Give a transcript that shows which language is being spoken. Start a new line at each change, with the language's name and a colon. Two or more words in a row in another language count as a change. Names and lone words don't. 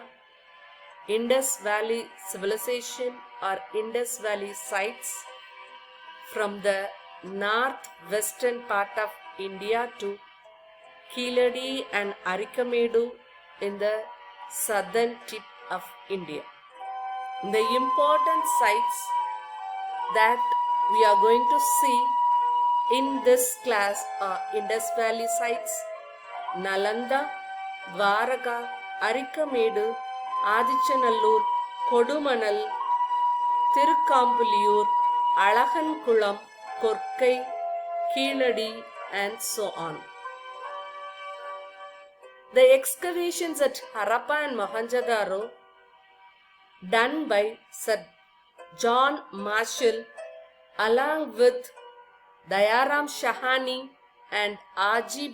English: Indus Valley civilization or Indus Valley sites from the northwestern part of India to Keeladi and Arikamedu in the southern tip of India. The important sites that we are going to see in this class are Indus Valley sites, Nalanda, Dwaraka, Arikamedu, Adichanallur, Kodumanal, Tirukambuliyur, Alagankulam, Korkai, Keeladi and so on. The excavations at Harappa and Mohenjo-daro done by Sir John Marshall along with Dayaram Shahani and R.G.